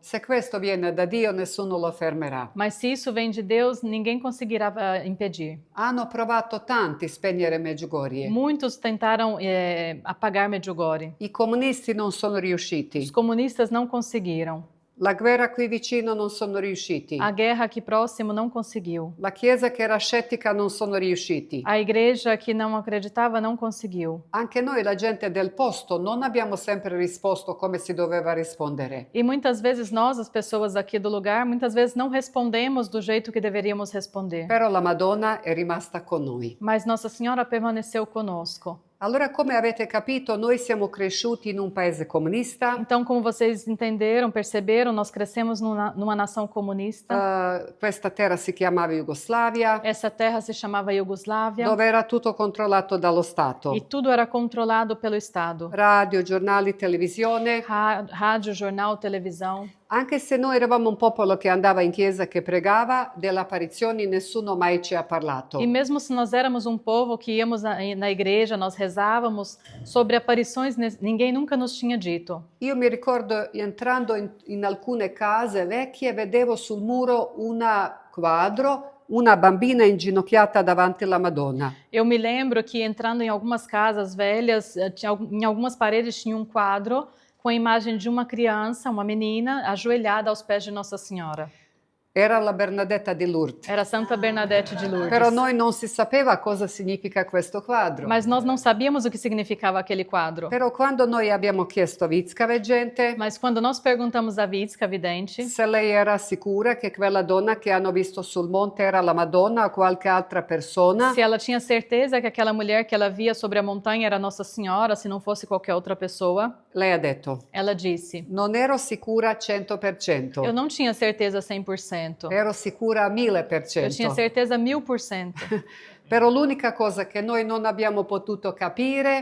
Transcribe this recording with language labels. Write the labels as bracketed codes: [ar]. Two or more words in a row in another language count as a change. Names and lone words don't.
[it] Se questo viene da Dio, nessuno lo fermerà. [pt] Mas se isso vem de Deus, ninguém conseguirá impedir. [it] Hanno provato tanti a spegnere Medjugorje. [pt] Muitos tentaram apagar Medjugorje. [it] I comunisti non sono riusciti. [pt] Os comunistas não conseguiram. [it] La guerra qui vicino non sono riusciti. [pt] A guerra aqui próximo não conseguiu. [it] La chiesa che era scettica non sono riusciti. [pt] A igreja que não acreditava não conseguiu. [it] Anche noi, la gente del posto, non abbiamo sempre risposto come si doveva rispondere. [pt] E muitas vezes nós, as pessoas aqui do lugar, muitas vezes não respondemos do jeito que deveríamos responder. [it] Però la Madonna è rimasta con noi. [pt] Mas Nossa Senhora permaneceu conosco. [it] Allora, come avete capito, noi siamo cresciuti in un paese comunista. [pt] Então, como vocês entenderam, perceberam, nós crescemos numa nação comunista. [it] Questa terra si chiamava Jugoslavia. [pt] Essa terra se chamava Iugoslávia. [it] Dove era tutto controllato dallo Stato. [pt] E tudo era controlado pelo Estado. [it] Radio, giornali, televisione. [pt] Rádio, jornal, televisão. [it] Anche se noi eravamo un popolo che andava in chiesa, che pregava, delle apparizioni nessuno mai ci ha parlato. [pt] E mesmo se nós éramos um povo que íamos na igreja, nós rezávamos sobre aparições, ninguém nunca nos tinha dito. [it] Io mi ricordo entrando in alcune case vecchie, vedevo sul muro un quadro, una bambina inginocchiata davanti alla Madonna. [pt] Eu me lembro que entrando em algumas casas velhas, em algumas paredes tinha um quadro com a imagem de uma criança, uma menina, ajoelhada aos pés de Nossa Senhora. [it] Era la Bernadetta di Lourdes. [pt] Era Santa Bernadette de Lourdes. [it] Però noi non si sapeva cosa significa questo quadro. [pt] Mas nós não sabíamos o que significava aquele quadro. [it] Però quando noi abbiamo chiesto a Vicka Veggente, [pt] mas quando nós perguntamos a Vicka Vidente, [it] se lei era sicura che quella donna che hanno visto sul monte era la Madonna o qualche altra persona, [pt] se ela tinha certeza que aquela mulher que ela via sobre a montanha era Nossa Senhora, se não fosse qualquer outra pessoa, [it] lei ha detto: [pt] ela disse: [it] non ero sicura 100%. [pt] Eu não tinha certeza 100%. [it] Ero sicura a 1000%. [pt] Eu tinha certeza 1000%. [it] Però l'unica cosa che noi non abbiamo potuto capire,